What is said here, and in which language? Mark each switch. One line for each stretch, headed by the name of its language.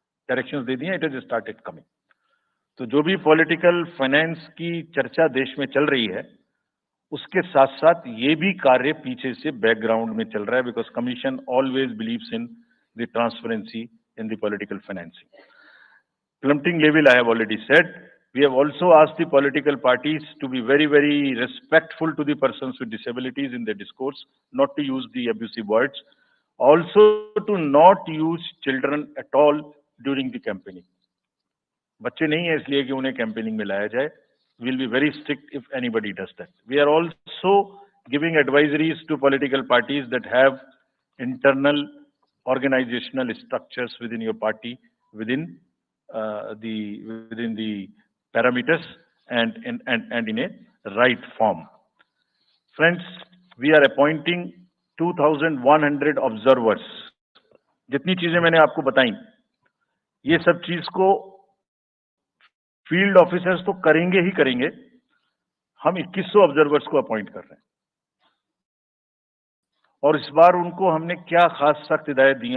Hindi: Directions दे दिए,
English: It has started coming.
Hindi: तो जो भी पॉलिटिकल फाइनेंस की चर्चा देश में चल रही है उसके साथ साथ ये भी कार्य पीछे से बैकग्राउंड में चल रहा है,
English: Because commission always believes in the transparency in the political financing. Plummeting level, I have already said. We have also asked the political parties to be very, very respectful to the persons with disabilities in their discourse, not to use the abusive words, also to not use children at all during the campaigning.
Hindi: बच्चे नहीं है इसलिए कि उन्हें campaigning में लाया जाए.
English: We'll be very strict if anybody does that. We are also giving advisories to political parties that have internal organizational structures within your party, within the parameters and in a right form. Friends, we are appointing 2,100 observers.
Hindi: जितनी चीजें मैंने आपको बताई, ये सब चीज को field officers तो करेंगे ही करेंगे. हम 2100 ऑब्जर्वर्स को अपॉइंट कर रहे हैं और इस बार उनको हमने क्या खास सख्त हिदायत दी है.